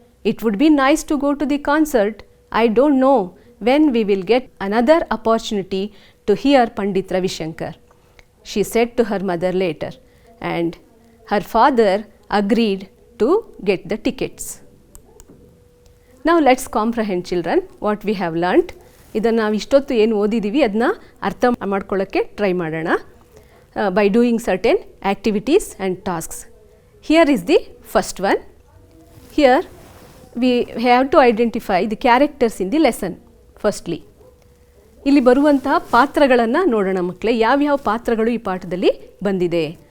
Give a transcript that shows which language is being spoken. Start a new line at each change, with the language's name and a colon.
English: It would be nice to go to the concert. I don't know when we will get another opportunity to hear Pandit Ravi Shankar," she said to her mother later, and her father agreed to get the tickets. Now let's comprehend, children, what we have learnt.
Kannada: ಇದನ್ನು ನಾವು ಇಷ್ಟೊತ್ತು ಏನು ಓದಿದ್ದೀವಿ ಅದನ್ನ ಅರ್ಥ ಮಾಡ್ಕೊಳ್ಳೋಕ್ಕೆ try ಮಾಡೋಣ
English: by doing certain activities and tasks. Here is the first one. Here we have to identify the characters in the lesson firstly.
Kannada: ಇಲ್ಲಿ ಬರುವಂತಹ ಪಾತ್ರಗಳನ್ನು ನೋಡೋಣ ಮಕ್ಕಳೇ. ಯಾವ್ಯಾವ ಪಾತ್ರಗಳು ಈ ಪಾಠದಲ್ಲಿ ಬಂದಿದೆ.